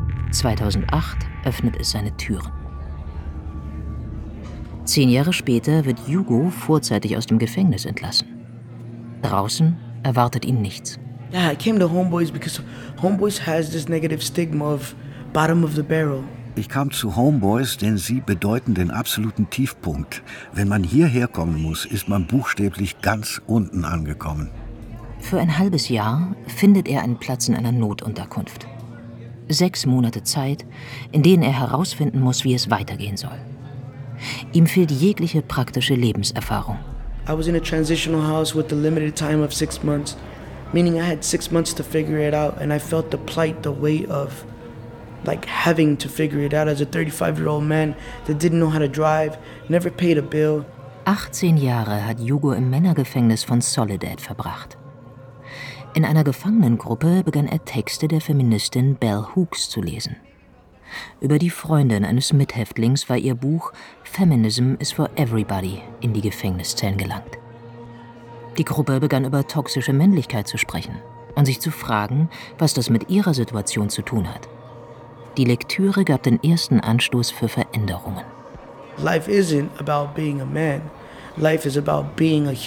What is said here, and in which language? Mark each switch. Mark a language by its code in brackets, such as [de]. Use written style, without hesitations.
[de] 2008 öffnet es seine Türen. 10 Jahre später wird Hugo vorzeitig aus dem Gefängnis entlassen. Draußen erwartet ihn nichts. [en] Yeah, I came to Homeboys because Homeboys has this negative stigma of bottom of the barrel. [de] Ich kam zu Homeboys, denn sie bedeuten den absoluten Tiefpunkt. Wenn man hierher kommen muss, ist man buchstäblich ganz unten angekommen. Für ein halbes Jahr findet er einen Platz in einer Notunterkunft. 6 Monate Zeit, in denen er herausfinden muss, wie es weitergehen soll. Ihm fehlt jegliche praktische Lebenserfahrung. [en] I was in a transitional house with a limited time of 6 months. Meaning I had 6 months to figure it out and I felt the plight, the weight of like having to figure it out as a 35-year-old man that didn't know how to drive, never paid a bill. [de] 18 Jahre hat Hugo im Männergefängnis von Soledad verbracht. In einer Gefangenengruppe begann er Texte der Feministin Bell Hooks zu lesen. Über die Freundin eines Mithäftlings war ihr Buch Feminism is for Everybody in die Gefängniszellen gelangt. Die Gruppe begann über toxische Männlichkeit zu sprechen und sich zu fragen, was das mit ihrer Situation zu tun hat. Die Lektüre gab den ersten Anstoß für Veränderungen. [en] Life isn't about being a man. Life is about being a human.